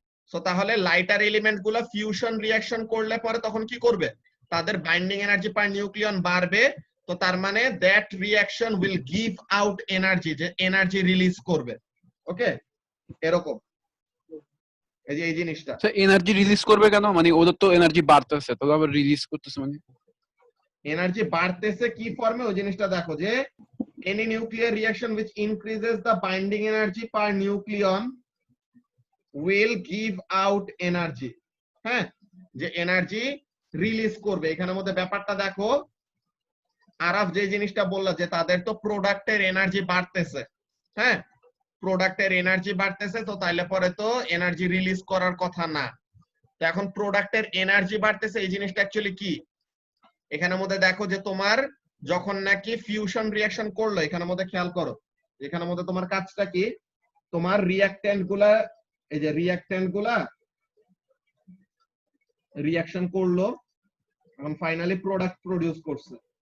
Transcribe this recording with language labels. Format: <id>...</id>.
<bn>So তাহলে lighter element গুলো fusion reaction করলে পরে তখন কি করবে, তাদের বাইন্ডিং এনার্জি পার নিউক্লিয়ন বাড়বে। তো তার মানে</bn> <en>that reaction will give out energy,</en> <bn>যে এনার্জি রিলিজ করবে। ওকে, এরকম এই যে এই জিনিসটা। এনার্জি রিলিজ করবে কেন, মানে ওদের তো এনার্জি বাড়তেছে, তো আবার রিলিজ করতেছে, মানে এনার্জি বাড়তেছে কি ফর্মে, ওই জিনিসটা দেখো, যে</bn> <en>any nuclear reaction which increases the binding energy per nucleon will give out energy।</en> <bn>হ্যাঁ, যে এনার্জি রিলিজ করবে। এখানের মধ্যে ব্যাপারটা দেখো, আরাফ যে জিনিসটা বললো যে তাদের তো প্রোডাক্টের এনার্জি বাড়তেছে, হ্যাঁ, প্রোডাক্টের এনার্জি বাড়তেছে, তো তাইলে পরে তো এনার্জি রিলিজ করার কথা না। তো এখন প্রোডাক্টের এনার্জি বাড়তেছে, এই জিনিসটা অ্যাকচুয়ালি কি, এখানের মধ্যে দেখো যে তোমার যখন নাকি ফিউশন রিঅ্যাকশন করলো, এখানের মধ্যে খেয়াল করো, এখানের মধ্যে তোমার কাজটা কি, তোমার রিঅ্যাকট্যান্ট গুলা, এই যে রিঅ্যাকট্যান্ট গুলা রিঅ্যাকশন করলো, এখন ফাইনালি প্রোডাক্ট প্রডিউস করছে।</bn>